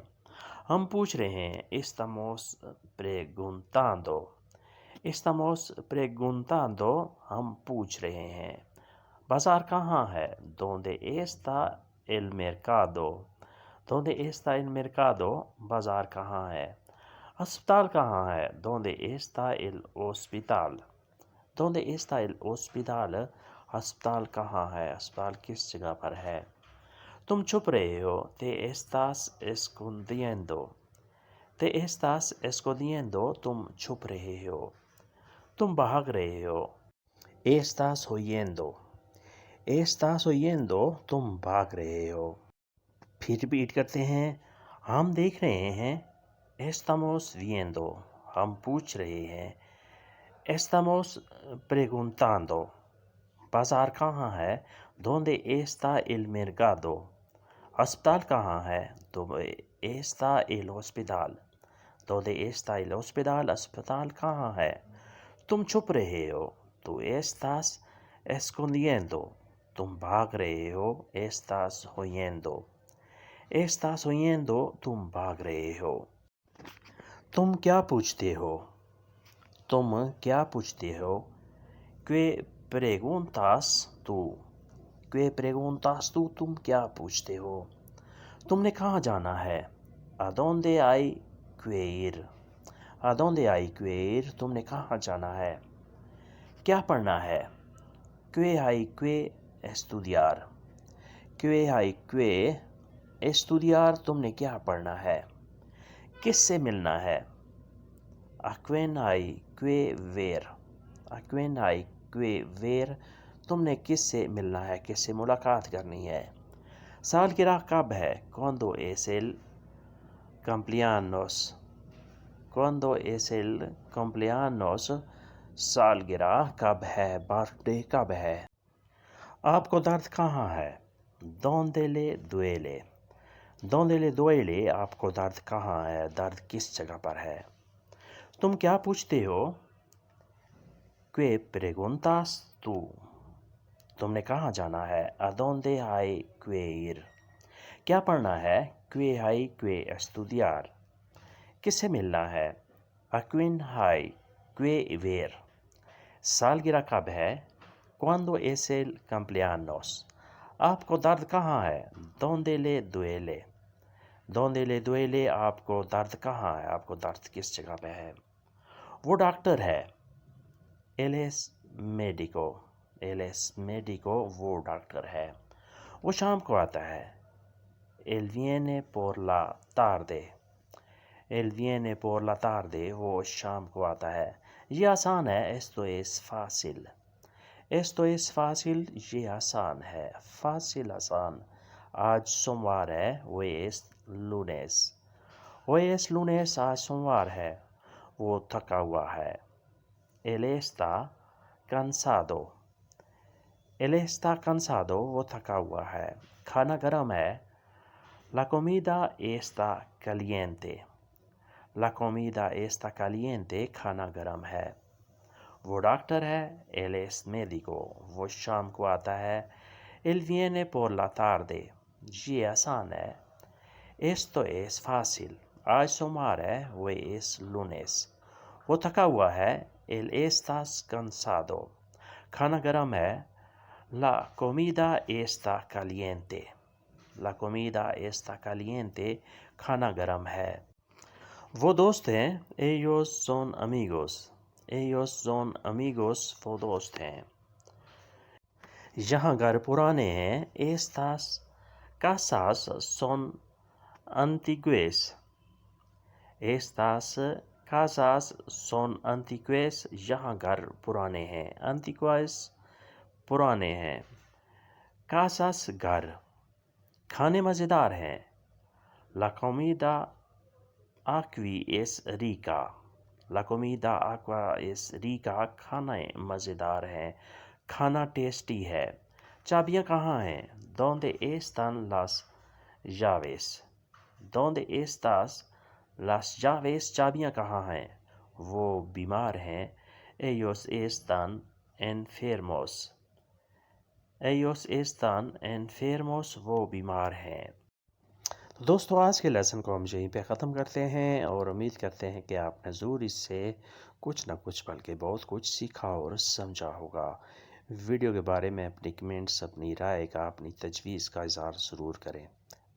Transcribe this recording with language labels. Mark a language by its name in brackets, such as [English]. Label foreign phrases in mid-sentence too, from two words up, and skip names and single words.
[Urdu] ہم پوچھ رہے ہیں [Spanish] estamos preguntando، estamos preguntando [Urdu] ہم پوچھ رہے ہیں۔ بازار کہاں ہے [Spanish] donde está el mercado، donde está el mercado [Urdu] بازار کہاں ہے۔ ہسپتال کہاں ہے [Spanish] donde está el hospital، donde está el hospital [Urdu] ہسپتال کہاں ہے، ہسپتال کس جگہ پر ہے۔ تم چھپ رہے ہو [Spanish] te estás escondiendo، te estás escondiendo [Urdu] تم چھپ رہے ہو۔ تم بھاگ رہے ہو [Spanish] estás huyendo، estás huyendo [Urdu] تم بھاگ رہے ہو۔ پھر ریپیٹ کرتے ہیں، ہم دیکھ رہے ہیں [Spanish] estamos viendo [Urdu] ہم پوچھ رہے ہیں [Spanish] estamos preguntando [Urdu] بازار کہاں ہے [Spanish] donde está el mercado، [Urdu] ہسپتال کہاں ہے [Spanish] donde está el hospital، donde está el hospital [Urdu] ہسپتال کہاں ہے۔ تم چھپ رہے ہو تو [Spanish] estás escondiendo [Urdu] تم بھاگ رہے ہو [Spanish] estás huyendo، estás huyendo [Urdu] تم بھاگ رہے ہو۔ تم کیا پوچھتے ہو، تم کیا پوچھتے ہو [Spanish] que preguntas tú، que preguntas tú [Urdu] تم کیا پوچھتے ہو۔ تم نے کہاں جانا ہے [Spanish] a dónde hay que ir، a dónde hay que ir [Urdu] تم نے کہاں جانا ہے۔ کیا پڑھنا ہے [Spanish] que hay que estudiar، que hay que estudiar [Urdu] تم نے کیا پڑھنا ہے۔ کس سے ملنا ہے [Spanish] a quién hay que ver، a quién hay que ver [Urdu] تم نے کس سے ملنا ہے، کس سے ملاقات کرنی ہے۔ سالگرہ کب ہے [Spanish] cuando es el cumpleaños، cuando es el cumpleaños [Urdu] سالگرہ کب ہے، برتھ ڈے کب ہے۔ آپ کو درد کہاں ہے [Spanish] donde le duele، donde le duele [Urdu] آپ کو درد کہاں ہے، درد کس جگہ پر ہے۔ تم کیا پوچھتے ہو [Spanish] que preguntas tú [Urdu] تم نے کہاں جانا ہے [Spanish] a dónde hay que ir۔ [Urdu] کیا پڑھنا ہے [Spanish] que hay que estudiar۔ [Urdu] کس سے ملنا ہے [Spanish] a quién hay que ver۔ [Urdu] سالگرہ کب ہے [Spanish] cuando es el cumpleaños۔ [Urdu] آپ کو درد کہاں ہے [Spanish] donde le duele، donde le duele [Urdu] آپ کو درد کہاں ہے، آپ کو درد کس جگہ پہ ہے۔ وہ ڈاکٹر ہے [Spanish] él es médico، él es médico [Urdu] وہ ڈاکٹر ہے۔ وہ شام کو آتا ہے [Spanish] él viene por la tarde، él viene por la tarde [Urdu] وہ شام کو آتا ہے۔ یہ آسان ہے [Spanish] esto es fácil، esto es fácil [Urdu] یہ آسان ہے، فاصل آسان۔ آج سوموار ہے [Spanish] hoy es lunes، hoy es lunes [Urdu] آج سوموار ہے، وہ تھکا ہوا ہے [Spanish] él está cansado، él está cansado [Urdu] وہ تھکا ہوا ہے۔ کھانا گرم ہے [Spanish] la comida está caliente، la comida está caliente [Urdu] کھانا گرم ہے۔ وہ ڈاکٹر ہے [Spanish] él es médico [Urdu] وہ شام کو آتا ہے [Spanish] él viene por la tarde [Urdu] یہ آسان ہے [Spanish] esto es fácil [Urdu] آج سوموار ہے [Spanish] hoy es lunes [Urdu] وہ تھکا ہوا ہے [Spanish] él está cansado [Urdu] کھانا گرم ہے [Spanish] la comida está caliente، la comida está caliente [Urdu] کھانا گرم ہے۔ وہ دوست ہیں [Spanish] ellos son amigos، ellos son amigos [Urdu] وہ دوست ہیں۔ یہاں گھر پرانے ہیں [Spanish] estas casas son antiguas، estas casas son antiguas [Urdu] یہاں گھر پرانے ہیں antiguas پرانے ہیں۔ [Spanish] casas گھر۔ [Urdu] کھانے مزیدار ہیں [Spanish] La comida aquí es rica. La comida aqua es rica. [Urdu] کھانا مزیدار ہے، کھانا ٹیسٹی ہے۔ چابیاں کہاں ہیں؟ [Spanish] ¿Dónde están las llaves? ¿Dónde estás las llaves? [Urdu] چابیاں کہاں ہیں؟ وہ بیمار ہیں۔ [Spanish] Ellos están enfermos. Ellos están enfermos. [Urdu] وہ بیمار ہیں۔ دوستو آج کے لیسن کو ہم یہیں پہ ختم کرتے ہیں اور امید کرتے ہیں کہ آپ نے ضرور اس سے کچھ نہ کچھ بلکہ بہت کچھ سیکھا اور سمجھا ہوگا۔ ویڈیو کے بارے میں اپنی کمنٹس، اپنی رائے کا، اپنی تجویز کا اظہار ضرور کریں۔